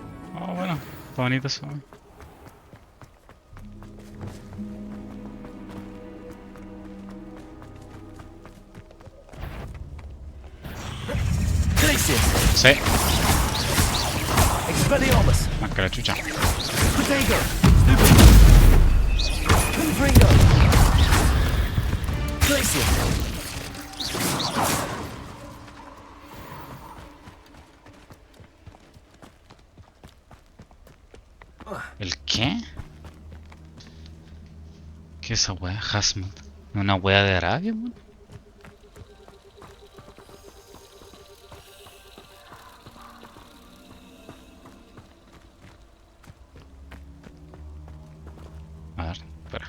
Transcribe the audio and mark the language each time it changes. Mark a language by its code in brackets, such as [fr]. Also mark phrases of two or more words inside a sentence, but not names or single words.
[es] Oh, bueno, está bonito eso. Sí. Expelliarmus. Más que la chucha. Protego. Confringo. Glacier. ¿El qué? ¿Qué es esa wea? Hazmat. ¿Una wea de Arabia, man? A ver, espera.